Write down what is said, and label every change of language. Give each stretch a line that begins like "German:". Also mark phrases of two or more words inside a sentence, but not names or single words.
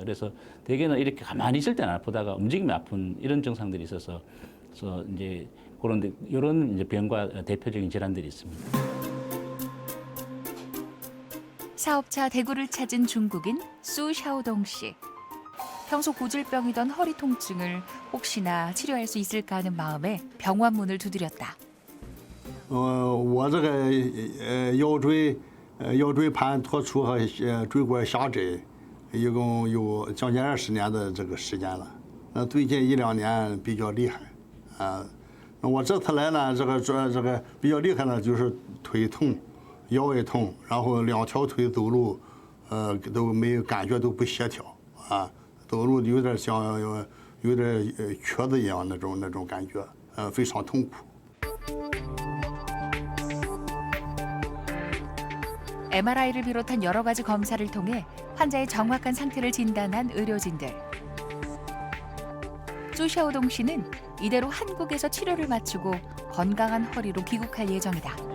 Korean: 그래서 대개는 이렇게 가만히 있을 때는 아프다가 움직이면 아픈 이런 증상들이 있어서 이제 그런데 이런 이제 병과 대표적인 질환들이 있습니다. 사업차 대구를 찾은 중국인 수 샤오동 씨. 평소 고질병이던 허리 통증을 혹시나 치료할 수 있을까 하는 마음에 병원 문을 두드렸다.
Chinese: 我这个腰椎盘脱出和椎管狭窄，一共有将近20年的这个时间了。最近1-2年比较厉害，那我这次来呢，这个比较厉害呢，就是腿痛、腰也痛，然后2条腿走路，都没有感觉，都不协调啊，走路有点像有点瘸子一样那种感觉，非常痛苦。
Korean: MRI를 비롯한 여러 가지 검사를 통해 환자의 정확한 상태를 진단한 의료진들. 쭈샤오동 씨는 이대로 한국에서 치료를 마치고 건강한 허리로 귀국할 예정이다.